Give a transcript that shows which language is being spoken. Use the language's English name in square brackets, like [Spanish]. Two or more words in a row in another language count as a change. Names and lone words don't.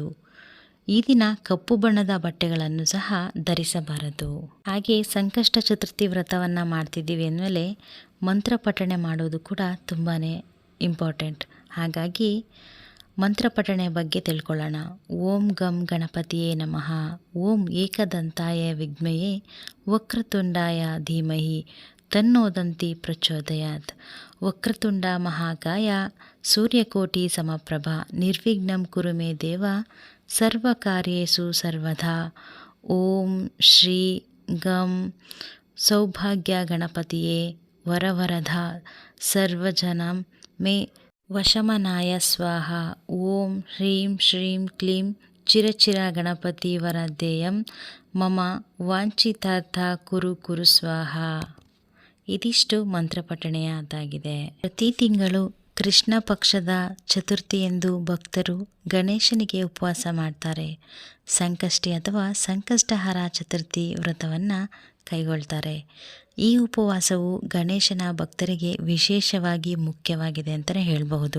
[Kannada] ಈ ದಿನ ಕಪ್ಪು ಬಣ್ಣದ ಬಟ್ಟೆಗಳನ್ನು ಸಹ ಧರಿಸಬಾರದು. ಹಾಗೆ ಸಂಕಷ್ಟ ಚತುರ್ಥಿ ವ್ರತವನ್ನು ಮಾಡ್ತಿದ್ದೀವಿ ಅಂದಮೇಲೆ ಮಂತ್ರ ಪಠಣೆ ಮಾಡೋದು ಕೂಡ ತುಂಬಾ ಇಂಪಾರ್ಟೆಂಟ್. ಹಾಗಾಗಿ ಮಂತ್ರ ಪಠಣೆ ಬಗ್ಗೆ ತಿಳ್ಕೊಳ್ಳೋಣ. [Sanskrit] ಓಂ ಗಂ ಗಣಪತಿಯೇ ನಮಃ. ಓಂ ಏಕದಂತಾಯ ವಿದ್ಮಹೇ ವಕ್ರತುಂಡಾಯ ಧೀಮಹಿ ತನ್ನೋದಂತಿ ಪ್ರಚೋದಯಾತ್. ವಕ್ರತುಂಡ ಮಹಾಕಾಯ ಸೂರ್ಯಕೋಟಿ ಸಮಪ್ರಭಾ ನಿರ್ವಿಘ್ನಂ ಕುರು ಮೇ ದೇವ ಸರ್ವಕಾರ್ಯೇಷು ಸರ್ವದಾ. ಓಂ ಶ್ರೀ ಗಂ ಸೌಭಾಗ್ಯ ಗಣಪತಿಯೇ ವರವರದ ಸರ್ವಜನಂ ಮೇ ವಶಮನಾಯ ಸ್ವಾಹ. ಓಂ ಹ್ರೀಂ ಶ್ರೀಂ ಕ್ಲೀಂ ಚಿರಚಿರ ಗಣಪತಿ ವರದೇಯಂ ಮಮ ವಾಂಛಿತಾರ್ಥ ಕುರು ಕುರು ಸ್ವಾಹ. [Kannada] ಇದಿಷ್ಟು ಮಂತ್ರಪಠಣೆಯಾದಾಗಿದೆ. ಪ್ರತಿ ತಿಂಗಳು ಕೃಷ್ಣ ಪಕ್ಷದ ಚತುರ್ಥಿಯಂದು ಭಕ್ತರು ಗಣೇಶನಿಗೆ ಉಪವಾಸ ಮಾಡ್ತಾರೆ. ಸಂಕಷ್ಟಿ ಅಥವಾ ಸಂಕಷ್ಟಹರ ಚತುರ್ಥಿ ವ್ರತವನ್ನು ಕೈಗೊಳ್ತಾರೆ. ಈ ಉಪವಾಸವು ಗಣೇಶನ ಭಕ್ತರಿಗೆ ವಿಶೇಷವಾಗಿ ಮುಖ್ಯವಾಗಿದೆ ಅಂತಲೇ ಹೇಳಬಹುದು.